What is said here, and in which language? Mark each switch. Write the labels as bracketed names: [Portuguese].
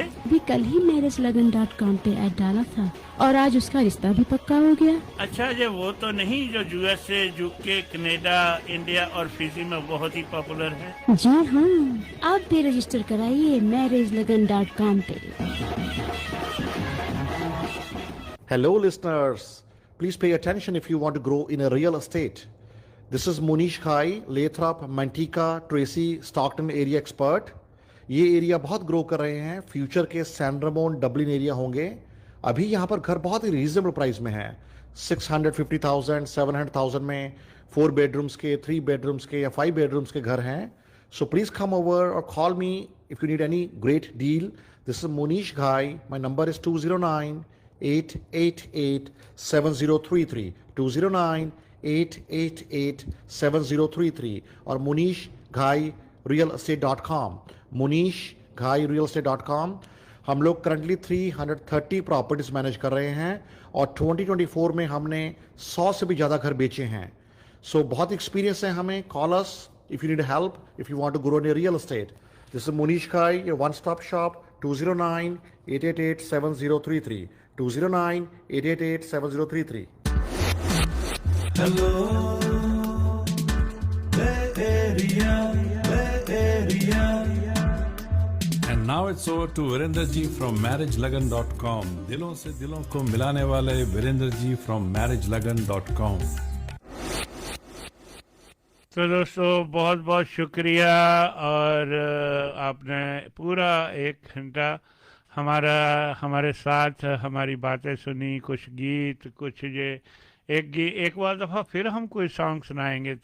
[Hindi] अभी कल ही MarriageLagan.com पे ऐड डाला था और आज उसका रिश्ता भी पक्का हो गया। अच्छा ये वो तो नहीं जो USA, UK, कनाडा, इंडिया और फिजी में बहुत ही पॉपुलर है? जी हाँ, आप भी रजिस्टर कराइए MarriageLagan.com पे। [English] Hello listeners, please pay attention if you want to grow in a real estate. This is Monish Khai, Lathrop, Manteca, Tracy, Stockton area expert. [Hindi] ये एरिया बहुत ग्रो कर रहे हैं, फ्यूचर के सैन रमोन डब्लिन एरिया होंगे। अभी यहाँ पर घर बहुत ही रीजनेबल प्राइस में है, 650,000, 700,000 में 4 bedrooms के, 3 bedrooms के या 5 bedrooms के घर हैं। [English] So please come over or call me if you need any great deal. This is Monish Khai. My number is 209-888-7033, 209-888-7033 और monishghairealestate.com, monishghairealestate.com। [Hindi] हम लोग करंटली 330 प्रॉपर्टीज मैनेज कर रहे हैं और 2024 में हमने 100 से भी ज़्यादा घर बेचे हैं। [English] so [Hindi] बहुत एक्सपीरियंस है हमें। [English] Call us if you need help, if you want to grow in real estate. This is Munish Khai, your one stop shop, 209-888-7033, 209-888-7033. Hello, Bay Area, Bay Area. And now it's over to Virender Ji from MarriageLagan.com. [Hindi] दिलों से दिलों को मिलाने वाले Virendra ji from MarriageLagan.com. तो दोस्तों बहुत बहुत शुक्रिया, और आपने पूरा 1 घंटा हमारे साथ हमारी बातें सुनी, कुछ गीत, कुछ ये एक बार दफ़ा फिर हम कोई सॉन्ग सुनाएंगे।